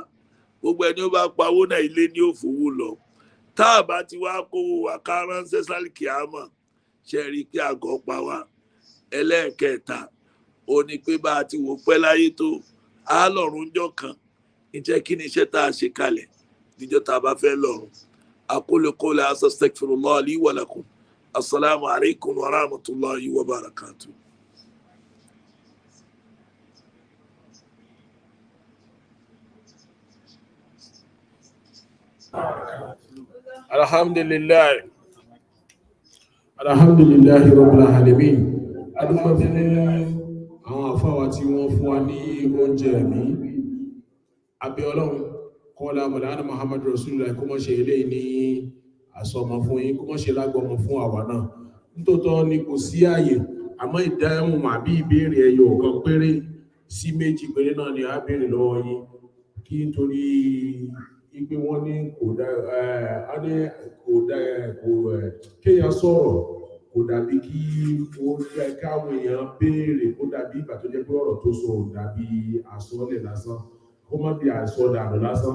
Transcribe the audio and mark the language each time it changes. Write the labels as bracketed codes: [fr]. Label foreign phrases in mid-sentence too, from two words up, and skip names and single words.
[yo] Gbogbo ẹni ó bá pawó náà ilé ní ó fowó lọ. Tá a bá ti wá kówó wa ká ránṣẹ́ sálìkì àmọ́, ṣe rí kí àgọ́ pa wá. Ẹlẹ́ẹ̀kẹta, ó ní pé bá a ti wò pẹ́ láyé tó, á lọ́run jọ́ kan. Ǹjẹ́ kí ni iṣẹ́ tá a ṣe kalẹ̀ níjọ́ tá a bá fẹ́ lọ́run? [ar] أقول قولي هذا أستغفر الله لي ولكم. السلام عليكم ورحمة الله وبركاته. Alhamdulillah. الحمد لله رب العالمين. [yo] Adúpẹ́ fún àwọn àfáwà tí wọ́n fún wa ní oúnjẹ ẹ̀mí. Abẹ́ Ọlọ́run kọ́lá Mọ̀lánà Muhammad Rasulullah kó mọ́ ṣe eléyìí ní àsọmọ fún yín, kó mọ́ ṣe lágbọmọ fún àwa náà. Nítòótọ́ ni kò sí ààyè, àmọ́ ìdáhùn àbí ìbéèrè ẹyọ kan péré sí méjì péré náà ni a béèrè lọ́wọ́ yín kí nítorí ìgbé wọn ní kò kéèyàn sọ̀rọ̀ kò dàbí kí ó jẹ́ káwọn èèyàn béèrè kó dàbí ìgbà tó jẹ́ pé ọ̀rọ̀ tó sọ dàbí àsọlẹ̀ lásán kó má bí àsọdànù lásán.